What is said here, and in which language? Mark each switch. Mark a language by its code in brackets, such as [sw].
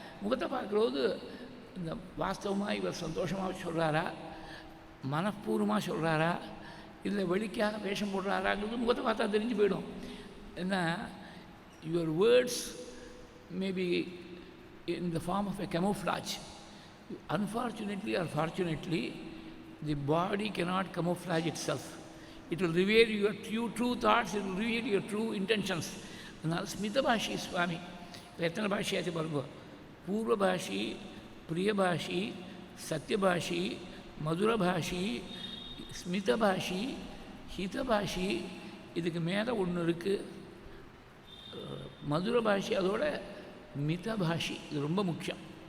[ta] முகத்தை பார்க்கும்போது இந்த வாஸ்தவமாக இவர் சந்தோஷமாக சொல்கிறாரா, மனப்பூர்வமாக சொல்கிறாரா, இல்லை வெளிக்காக வேஷம் போடுறாராங்கிறது முகத்தை பார்த்தா தெரிஞ்சு போயிடும். [en] ஏன்னா your words maybe in the form of a camouflage. Unfortunately or fortunately, the body cannot camouflage itself. It will reveal your true thoughts, it will reveal your true intentions. [ta] அதனால் ஸ்மிதபாஷி சுவாமி எத்தனை பாஷையாச்சு பாருங்க. பூர்வபாஷி, பிரியபாஷி, சத்தியபாஷி, மதுரபாஷி, ஸ்மிதபாஷி, ஹிதபாஷி. இதுக்கு மேலே ஒன்று இருக்குது மதுரபாஷி, அதோட மிதபாஷி. இது ரொம்ப முக்கியம்.